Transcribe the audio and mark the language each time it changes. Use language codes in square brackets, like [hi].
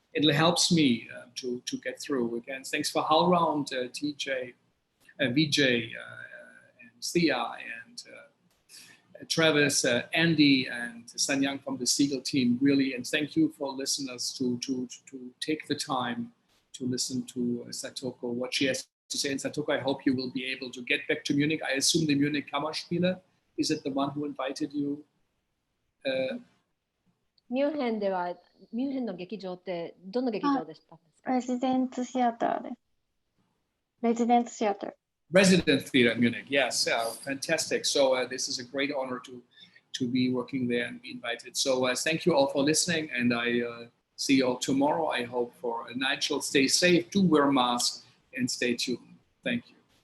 [en] It helps me to get through. Again, thanks for HowlRound, TJ, Vijay, and Thea, and Travis, Andy, and Sanyang from the Segal team, really. And thank you for listeners to take the time to listen to Satoko, what she has to say. And Satoko, I hope you will be able to get back to Munich. I assume the Munich Kammerspiele, is it the one who invited you? [ja] ミュンヘンでは、ミュンヘンの劇場ってどの劇場でしたんですか？レジデントシアターです。レジデントシアター。 [en] Resident Theater in Munich, yes, fantastic. So this is a great honor to be working there and be invited. So thank you all for listening, and I see you all tomorrow. I hope for Nigel, stay safe, do wear a mask, and stay tuned. Thank you.